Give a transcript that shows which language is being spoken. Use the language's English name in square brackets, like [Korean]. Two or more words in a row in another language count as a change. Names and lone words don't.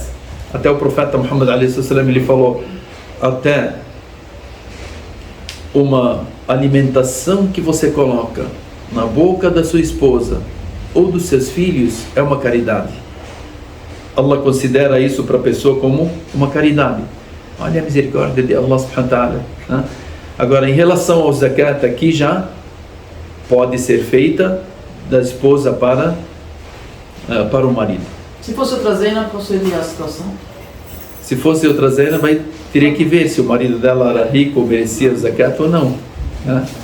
[Portuguese] Até o profeta Muhammad a.s. ele falou, até uma alimentação que você coloca na boca da sua esposa ou dos seus filhos é uma caridade. Allah considera isso para a pessoa como uma caridade. Olha a misericórdia de Allah [Arabic] سبحانه وتعالى, [Portuguese] né? Agora, em relação ao zakat, aqui já pode ser feita da esposa para o marido. Se fosse outra Zena, qual seria a situação? Se fosse outra Zena, teria que ver se o marido dela era rico ou merecia o zakat ou não, né?